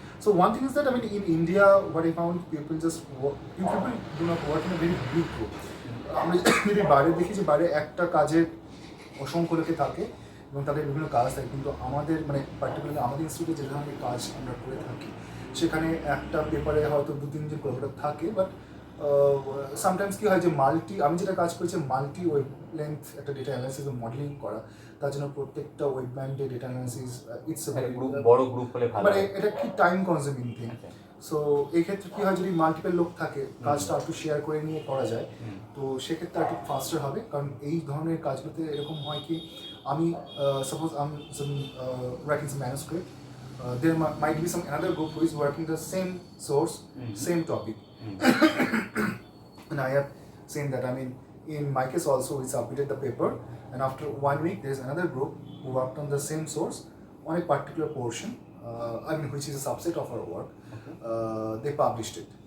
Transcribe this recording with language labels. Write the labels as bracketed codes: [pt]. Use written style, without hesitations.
[en] So one thing is that, I mean, in India, what I found, people just work, people do not work in a very big group. [bn] আমরা যদি বাইরে দেখি যে বাইরে একটা কাজে অসংখ্য লোকে থাকে এবং তাদের বিভিন্ন কাজ থাকে, কিন্তু আমাদের মানে পার্টিকুলারলি আমাদের ইনস্টিটিউটে যে ধরনের কাজ আমরা করে থাকি সেখানে একটা পেপারে হয়তো 2-3 জন কোলাবোরেটর থাকে, বাট সামটাইমস কী হয় যে আমি যেটা কাজ করেছি মাল্টি ওয়েব লেন্থ একটা ডেটা অ্যানালাইসিস ও মডেলিং করা, তার জন্য প্রত্যেকটা ওয়েব ব্যান্ডে ডেটা অ্যানালাইসিস ইটস বড় গ্রুপ হলে ভালো, মানে এটা কি টাইম কনজিউমিং থিং। সো এই ক্ষেত্রে কী হয়, যদি মাল্টিপল লোক থাকে কাজটা একটু শেয়ার করে নিয়ে করা যায়, তো সেক্ষেত্রে একটু ফাস্টার হবে। কারণ এই ধরনের কাজগুলোতে এরকম হয় কি, আমি suppose um writing some manuscript, [en] there might be some another group who is working the same source, same topic. And I have seen that, I mean, in my case also, we submitted the paper, and after 1 week, there's another group who worked on the same source on a particular portion, I mean, which is a subset of our work. They published it.